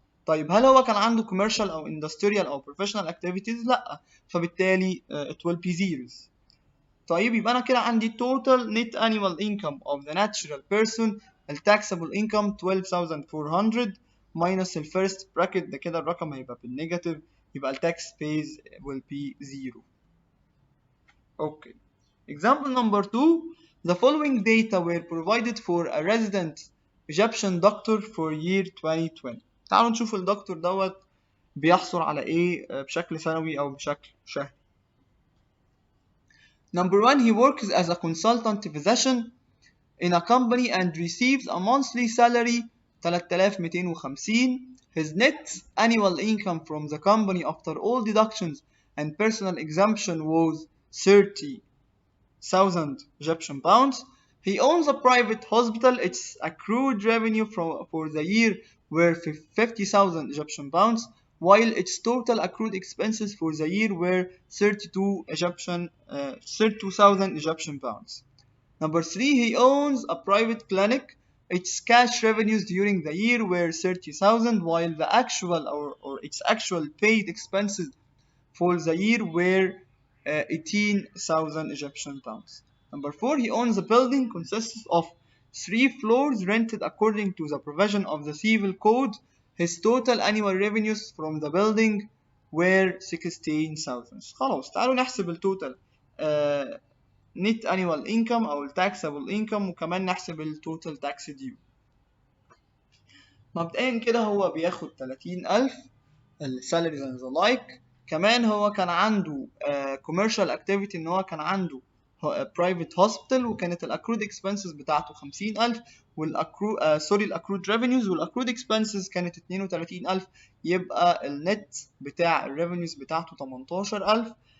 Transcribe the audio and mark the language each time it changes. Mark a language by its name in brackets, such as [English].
[Arabic] طيب هل هو كان عنده commercial او industrial او professional activities؟ لا، فبالتالي [English] it will be zeros. [Arabic] طيب يبقى انا كده عندي [English] total net annual income of the natural person taxable income 12,400 minus the first bracket [Arabic] ده كده الرقم هيبقى بالنيجاتيف، يبقى [English] tax pays will be 0. Okay. Example number 2. The following data were provided for a resident Egyptian doctor for year 2020. [Arabic] تعالوا نشوف الدكتور دوت بيحصل على ايه بشكل سنوي او بشكل شهري. [English] Number 1, he works as a consultant physician in a company and receives a monthly salary 3,250. His net annual income from the company after all deductions and personal exemption was 30,000 Egyptian pounds. He owns a private hospital. Its accrued revenue for the year were 50,000 Egyptian pounds, while its total accrued expenses for the year were 32,000 Egyptian pounds. Number 3, he owns a private clinic. Its cash revenues during the year were 30,000, while the actual or its actual paid expenses for the year were 18,000 Egyptian pounds. Number 4, he owns a building consists of 3 floors rented according to the provision of the civil code. His total annual revenues from the building were 16,000. [Arabic] خلاص تعالوا نحسب التوتال [English] net annual income [Arabic] أو [English] taxable income [Arabic] وكمان نحسب التوتال [English] tax due. [Arabic] مبدئيا كده هو بياخد 30,000 [English] salaries and the like. [Arabic] كمان هو كان عنده [English] commercial activity [Arabic] ان هو كان عنده [English] private hospital [Arabic] وكانت الاكرود expenses بتاعته 50,000 الاكرود revenues والاكرود expenses كانت 32,000، يبقى النت بتاع الريفينيوز بتاعته 18,000.